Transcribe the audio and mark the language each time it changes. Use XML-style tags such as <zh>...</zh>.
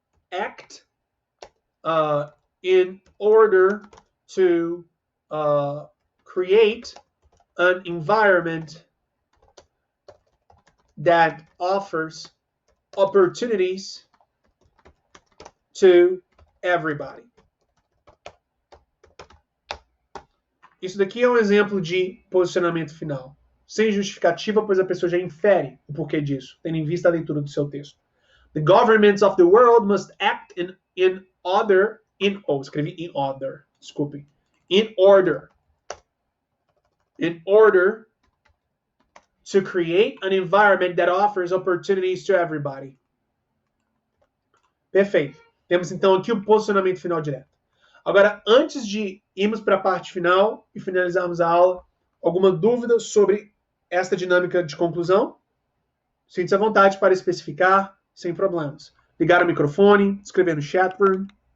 <en>act in order to create an environment that offers opportunities to everybody.</en> <pt>Isso daqui é um exemplo de posicionamento final. Sem justificativa, pois a pessoa já infere o porquê disso, tendo em vista a leitura do seu texto.</pt> <en>The governments of the world must act in order to create an environment that offers opportunities to everybody.</en> <pt>Perfeito. Temos então aqui o posicionamento final direto. Agora, antes de irmos para a parte final e finalizarmos a aula, alguma dúvida sobre esta dinâmica de conclusão? Sinta-se à vontade para especificar, sem problemas. Ligar o microfone, escrever no chat room.</pt>